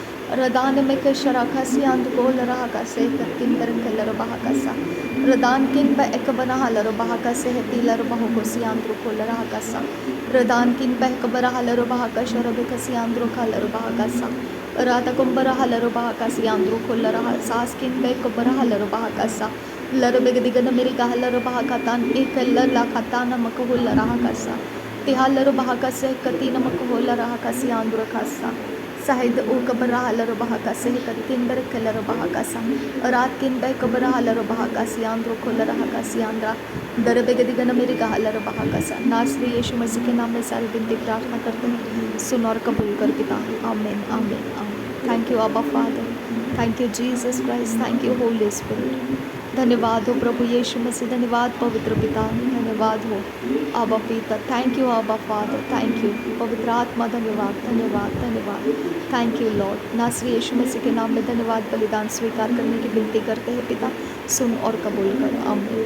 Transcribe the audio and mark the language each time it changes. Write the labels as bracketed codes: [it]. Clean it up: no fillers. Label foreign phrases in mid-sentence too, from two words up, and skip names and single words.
[hi] रदान में कशरा खसियान गोल रहा का से किंदर कलर बहा कसा रदान किन ब एक बना हलर बहा का से तिलर बहु कोसियान कोल रहा कसा रदान किन ब एक बरा हलर बहा का शरब कसियान कलर बहा कसा राता कुंबर हलर बहा कसियान कोल रहा सास किन ब एक बरा हलर बहा कसा लर बेगदिगन मेरी का हलर बहा का तान एक ला खाता नमक होल रहा कसा तिहालर बहा का से कति नमक होल रहा कसियान खासा साहिद ओ कबरा हलर बहा का से किंदर कलर बहा का सा रात किन ब कबरा हलर बहा का सियांद्रो खोल रहा का सियांद्रा दर बेगदिगन मेरी का हलर बहा का सा नासरी यीशु मसीह के नाम में सारी विनती प्रार्थना करते हैं, सुन और कबूल कर पिता। [en] आमीन आमीन आमीन। Thank you Abba Father, thank you Jesus Christ, thank you Holy Spirit. [hi] धन्यवाद हो प्रभु यीशु मसीह, धन्यवाद पवित्र पिता, धन्यवाद हो आबा पिता। [en] Thank you Aba Father, thank you [hi] पवित्र आत्मा, धन्यवाद धन्यवाद धन्यवाद। [en] Thank you Lord. [hi] नासरी यीशु मसीह के नाम में धन्यवाद बलिदान स्वीकार करने की विनती करते हैं पिता, सुन और कबूल कर।